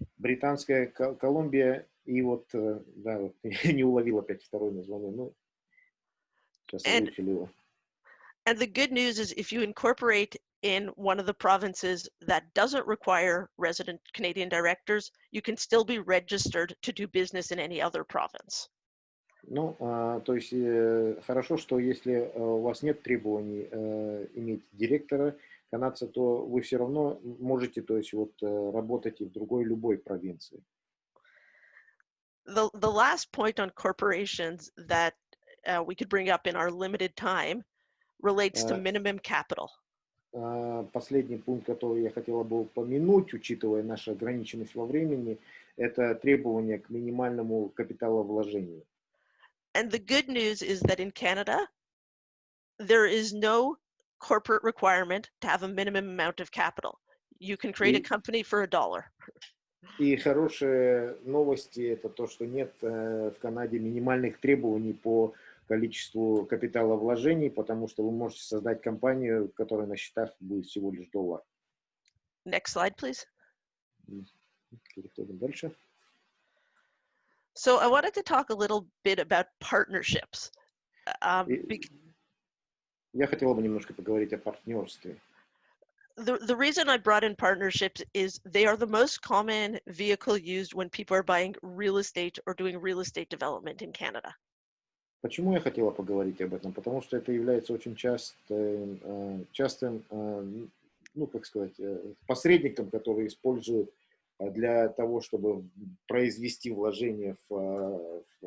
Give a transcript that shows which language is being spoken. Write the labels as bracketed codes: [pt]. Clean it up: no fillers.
[ru] Британская Колумбия и вот, да, вот, я не уловил опять второе название, ну, сейчас выучили его. [en] And the good news is if you incorporate in one of the provinces that doesn't require resident Canadian directors, you can still be registered to do business in any other province. [ru] Ну, то есть хорошо, что если у вас нет требований иметь директора канадца, то вы все равно можете, то есть вот работать и в другой любой провинции. [en] The last point on corporations that we could bring up in our limited time relates to minimum capital. [ru] Последний пункт, который я хотела бы упомянуть, учитывая нашу ограниченность во времени, это требования к минимальному капиталовложению. [en] And the good news is that in Canada, there is no corporate requirement to have a minimum amount of capital. You can create a company for $1. [ru] И хорошие новости — это то, что нет в Канаде минимальных требований по количеству капиталовложений, потому что вы можете создать компанию, которая на счетах будет всего лишь $1. [en] Next slide, please. [ru] Переходим дальше. [en] So I wanted to talk a little bit about partnerships. [ru] Я хотела бы немножко поговорить о партнерстве. [en] The reason I brought in partnerships is they are the most common vehicle used when people are buying real estate or doing real estate development in Canada. [ru] Почему я хотела поговорить об этом? Потому что это является очень частым, ну, как сказать, посредником, который используют для того, чтобы произвести вложение в